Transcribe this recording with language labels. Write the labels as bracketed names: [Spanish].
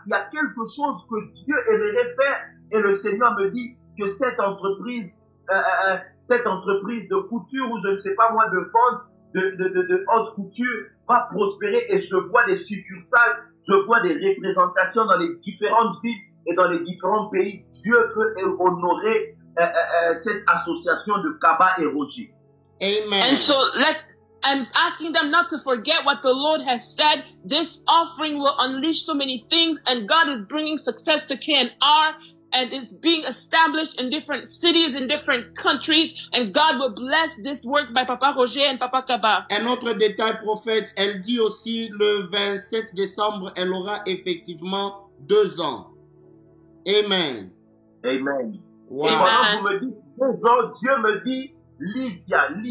[French] Il y a quelque chose que Dieu aimerait faire et le Seigneur me dit que cette entreprise de couture ou je ne sais pas moi de vente de haute couture va prospérer et je vois des succursales, je vois des représentations dans les différentes villes et dans les différents pays. Dieu peut honorer cette association de Kaba et Roger. [English] Amen. And so I'm asking them not to forget what the Lord has said. This offering will unleash so many things and God is bringing success to KNR and it's being established in different cities, in different countries and God will bless this work by Papa Roger and Papa Kaba. [French] Un autre détail, prophète, elle dit aussi le 27 décembre, elle aura effectivement 2 ans. Amen. Amen. Wow. Et pendant que vous me dites 2 ans, Dieu me dit Lydia.